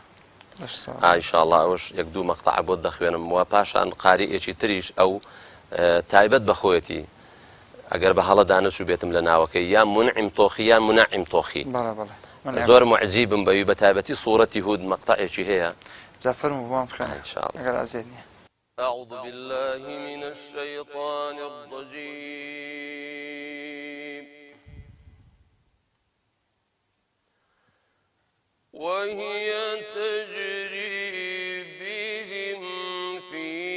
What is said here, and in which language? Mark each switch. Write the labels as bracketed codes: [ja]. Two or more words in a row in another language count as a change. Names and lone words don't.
[ckb] ئینشاءالله ئەوش یەک دوو مەقتەع بۆت دەخوێنم و پاشان قاریئێکی تریش ئەو تایبەت بەخۆیەتی ئەگەر بە هەڵە دانەچوو بێتم لە ناوەکەی یا منعیم تۆخی یا منعیم تۆخی زۆر معجیبم بەوی بەتایبەتی سوورەتی هود مەقتەعێکی هەیە. جا فەرموو بۆم بخوێنە ئەگەر ئازێت نییە. [ar] أعوذ بالله من الشيطان الرجيم. وهي تجري بهم في